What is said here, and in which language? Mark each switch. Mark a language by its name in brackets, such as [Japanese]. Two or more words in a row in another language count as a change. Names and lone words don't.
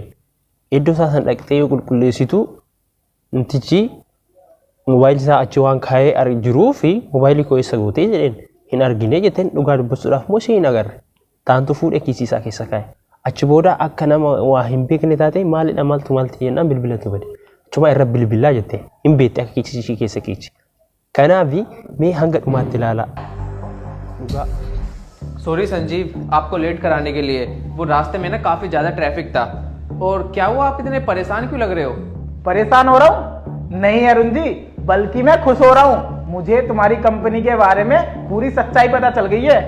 [Oromo] Iddoo isaa san dhaqxee yoo qulqulleessitu ntichi mobaayilii isaa achi waan kaa'ee jiruu fi mobaayilii koo eessa gootee jedheen hin argine jetteen dhugaa dubbachuudhaaf moo hin agarre. Taantu fuudhee kiisii isaa keessa kaa'e. Achi booda akka nama waa hin beekne taate maalidha maaltu jennaan bilbilatu bade. Achuma irra bilbilaa jettee hin beekte akka kiisii ishii keessa keechi. Kanaafi mee hanga dhumaatti ilaalaa. [Hindi] सॉरी संजीव, आपको लेट कराने के लिए। वो रास्ते में ना काफी ज्यादा ट्रैफिक था। और क्या हुआ, आप इतने परेशान क्यों लग रहे हो? परेशान हो रहा हूँ? नहीं अरुण जी, बल्कि मैं खुश हो रहा हूँ। मुझे तुम्हारी कंपनी के बारे में पूरी सच्चाई पता चल गई है।